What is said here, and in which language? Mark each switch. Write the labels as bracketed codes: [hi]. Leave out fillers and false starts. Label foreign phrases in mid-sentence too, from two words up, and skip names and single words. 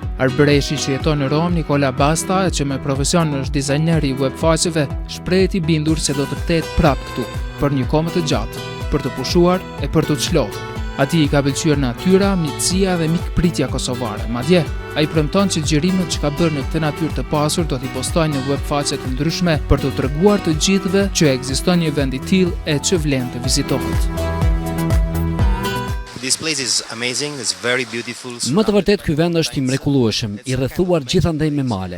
[sq] Arbëreshi që jeton në Rom, Nikola Basta, që me profesion është dizajneri i webfaqeve, shprehet i bindur se do të kthehet prapë këtu për një kohë të gjatë, për të pushuar e për të çlodhur. Atij i ka pëlqyer natyra, miqësia dhe mikpritja kosovare. Madje, ai premton që xhirimet që ka bërë në këtë natyrë të pasur do t'i postojnë në webfaqe të ndryshme për të treguar të gjithëve që ekziston një vend i tillë e që vlen të vizitohet. [en] This place is amazing, it's very beautiful. [sq] Më të vërtet ky vend është i mrekullueshëm, i rrethuar gjithandej me male.